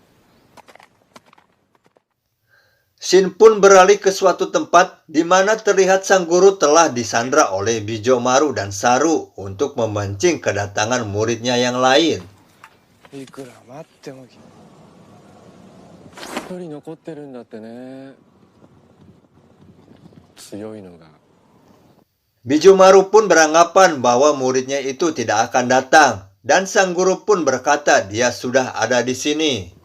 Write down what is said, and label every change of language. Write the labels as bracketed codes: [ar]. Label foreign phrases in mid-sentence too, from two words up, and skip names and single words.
[id] Shin pun beralih ke suatu tempat di mana terlihat sang guru telah disandra oleh Bijomaru dan Saru untuk memancing kedatangan muridnya yang lain. [ja] いくら待っても一人残ってるんだってね。強いのが [id] Bijomaru pun beranggapan bahwa muridnya itu tidak akan datang, dan sang guru pun berkata dia sudah ada di sini.